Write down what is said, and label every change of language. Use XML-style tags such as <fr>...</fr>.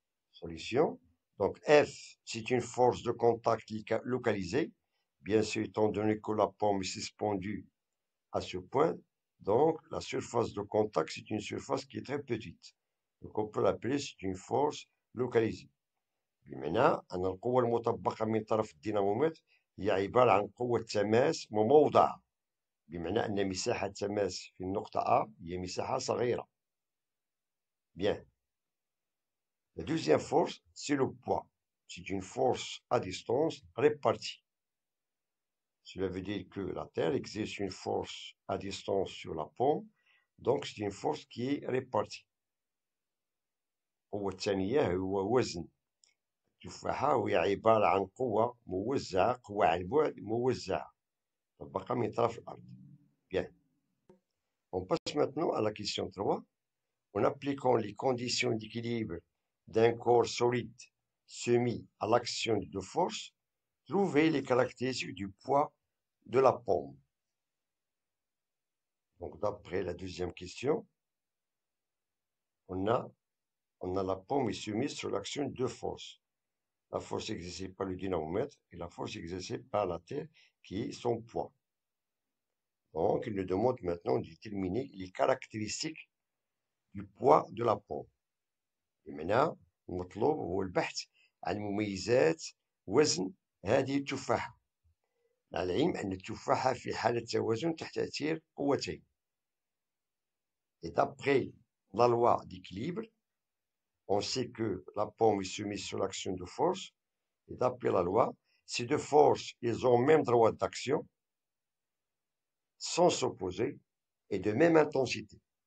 <fr>Solution. Donc F, c'est une force de contact localisée, bien sûr étant donné que la pomme est suspendue à ce point. Donc la surface de contact, c'est une surface qui est très petite. Donc on peut l'appeler, c'est une force localisée.</fr> <ar>بمعنى أن القوة المطبقة من طرف الدينامومتر هي عبارة عن قوة تماس مموضعة، بمعنى أن مساحة تماس في النقطة A هي مساحة صغيرة.</ar> <fr>Bien. La deuxième force, c'est le poids. C'est une force à distance répartie. Cela veut dire que la Terre exerce une force à distance sur la pomme, donc c'est une force qui est répartie.</fr> <ar>القوة الثانية هو وزن التفاحة، وهي عبارة عن قوة موزعة، قوة عن بعد موزعة مطبقة من طرف الأرض.</ar> <fr>Bien. On passe maintenant à la question 3. En appliquant les conditions d'équilibre d'un corps solide soumis à l'action de deux forces, trouver les caractéristiques du poids de la pomme. Donc, d'après la deuxième question, on a la pomme est soumise sur l'action de deux forces. La force exercée par le dynamomètre et la force exercée par la Terre, qui est son poids. Donc, il nous demande maintenant de déterminer les caractéristiques du poids de la pomme. Et maintenant,</fr> <ar>المطلوب هو البحث عن مميزات وزن هذه التفاحة، مع العلم أن التفاحة في حالة توازن تحت تأثير قوتين.</ar> <fr>Et d'après la loi d'équilibre, on sait que la pomme est soumise sous l'action de force. Et d'après la loi, ces deux forces, ils ont le même droit d'action, sans s'opposer, et de même intensité.</fr>